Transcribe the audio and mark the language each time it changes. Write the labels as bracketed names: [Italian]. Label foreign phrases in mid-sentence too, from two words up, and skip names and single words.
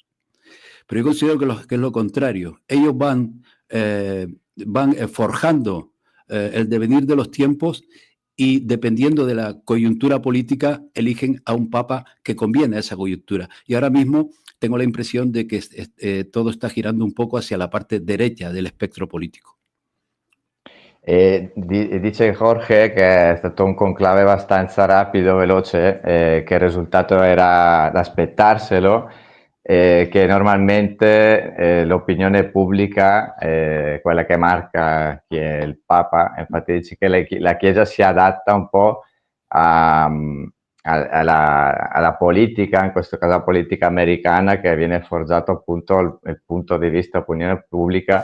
[Spanish] Pero yo considero que es lo contrario. Ellos van forjando el devenir de los tiempos y dependiendo de la coyuntura política eligen a un papa que conviene a esa coyuntura. Y ahora mismo tengo la impresión de que todo está girando un poco hacia la parte derecha del espectro político. [Italian] Dice Jorge che è stato un conclave abbastanza rapido, veloce, che il risultato era da aspettarselo, che normalmente l'opinione pubblica, quella che marca chi è il Papa, infatti dice che la Chiesa si adatta un po' alla politica, in questo caso la politica americana, che viene forgiato appunto il punto di vista opinione pubblica.